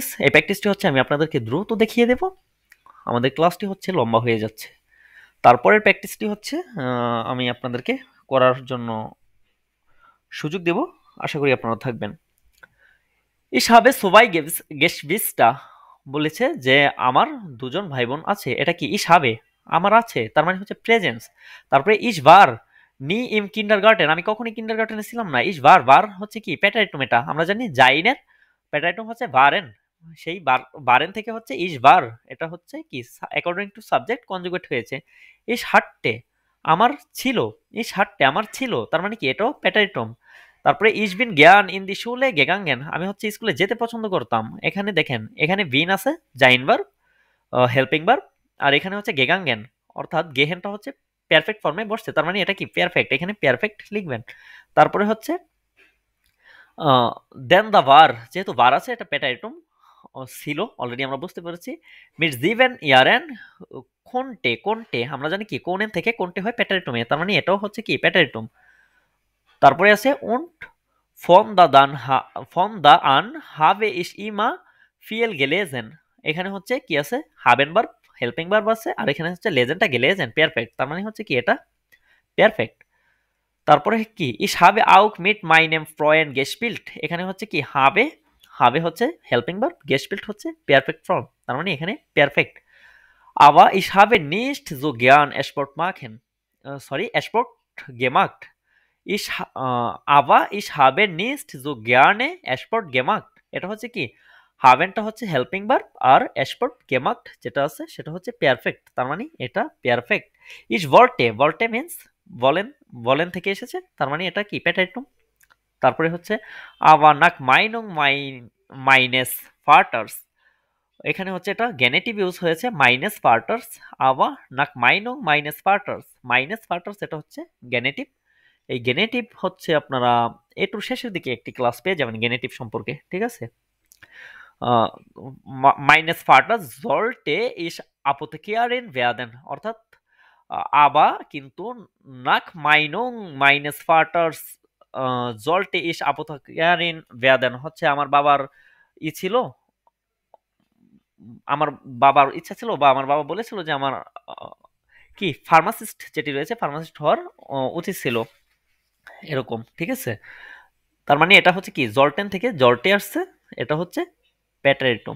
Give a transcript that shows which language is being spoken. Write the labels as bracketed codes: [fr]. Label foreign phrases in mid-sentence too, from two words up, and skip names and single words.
[bn] এই প্র্যাকটিসটি হচ্ছে আমি আপনাদেরকে দ্রুত দেখিয়ে দেব, আমাদের ক্লাসটি হচ্ছে লম্বা হয়ে যাচ্ছে। তারপরের প্র্যাকটিসটি হচ্ছে আমি আপনাদেরকে করার জন্য সুযোগ দেব, আশা করি আপনারা থাকবেন। [de] Ich habe zwei Geschwister [bn] বলেছে যে আমার দুজন ভাই বোন আছে, এটা কি [de] ich habe, [bn] আমার আছে, তার মানে হচ্ছে প্রেজেন্স। [de] তারপরে ich war nie im Kindergarten, [bn] আমি কখনোই কিন্ডারগার্টেনে ছিলাম না। [de] ich war [bn] হচ্ছে কি প্যাটারিটম, এটা আমরা জানি জাইনের প্যাটারিটম হচ্ছে waren, সেই waren থেকে হচ্ছে [de] ich war, [bn] এটা হচ্ছে কি [en] according to subject [bn] কনজুগেট হয়েছে। [de] ich hatte [bn] আমার ছিল, [de] ich hatte [bn] আমার ছিল, তার মানে কি এটাও প্যাটারিটম। [de] তারপরে ich bin gern in die Schule gegangen, [bn] আমি হচ্ছে স্কুলে যেতে পছন্দ করতাম। এখানে দেখেন, এখানে bin আছে জাইন ভার্ব, [en] helping verb, [bn] আর এখানে হচ্ছে gegangen, অর্থাৎ গেহেনটা হচ্ছে [en] perfect form [bn] বসছে, তার মানে এটা কি পারফেক্ট, এখানে পারফেক্ট লিখবেন। তারপরে হচ্ছে [de] denn da war, [bn] যেহেতু var আছে এটা প্যাটারিটম ছিল অলরেডি আমরা বুঝতে পেরেছি। [de] mit sieben Jahren konnte, [bn] কোনটে আমরা জানি কি কোনেন থেকে কোনটে হয় প্যাটারিটমে, তার মানে এটাও হচ্ছে কি প্যাটারিটম। [de] তারপরে আছে und von da an habe ich immer viel gelesen, [bn] এখানে হচ্ছে কি আছে haben verb, [en] helping verb [bn] আছে, আর এখানে হচ্ছে লেজেনটা gelesen পারফেক্ট, তার মানে হচ্ছে কি এটা পারফেক্ট। [de] তারপরে কি ich habe auch mit meinem Freund gespielt, [bn] এখানে হচ্ছে কি habe হচ্ছে [en] helping verb, [bn] gespielt হচ্ছে [en] perfect form, [bn] তার মানে এখানে পারফেক্ট। [de] aber ich habe nicht so gern Sport machen, Sport gemacht, aber ich habe nicht so gerne Sport gemacht, [bn] এটা হচ্ছে কি হাভেনটা হচ্ছে [en] helping verb, [bn] আর [de] Sport gemacht [bn] যেটা আছে সেটা হচ্ছে পারফেক্ট, তার মানে এটা পারফেক্ট। [de] ich wollte [bn] means বলেন থেকে এসেছে, তার মানে এটা কি প্যাটারিটম। [de] তারপরে হচ্ছে aber nach Meinung meines Vaters, [bn] এখানে হচ্ছে এটা গেনেটিভ ইউজ হয়েছে [de] meines Vaters, aber nach Meinung meines Vaters, meines Vaters [bn] এটা হচ্ছে গেনেটিভ। এই গেনেটিভ হচ্ছে আপনারা একটু শেষের দিকে একটি ক্লাস পেয়ে যাবেন গেনেটিভ সম্পর্কে, ঠিক আছে। [de] meines Vaters sollte ich Apothekerin werden, [bn] অর্থাৎ aber কিন্তু [de] nach Meinung meines Vaters sollte ich Apothekerin werden [bn] হচ্ছে আমার বাবার ছিল, আমার বাবার ইচ্ছা ছিল বা আমার বাবা বলেছিল যে আমার কি ফার্মাসিস্ট যেটি রয়েছে ফার্মাসিস্ট হওয়ার উচিত ছিল, এরকম, ঠিক আছে। তার মানে এটা হচ্ছে কি জলটেন থেকে জর্টে আসছে, এটা হচ্ছে প্যাটারিটম।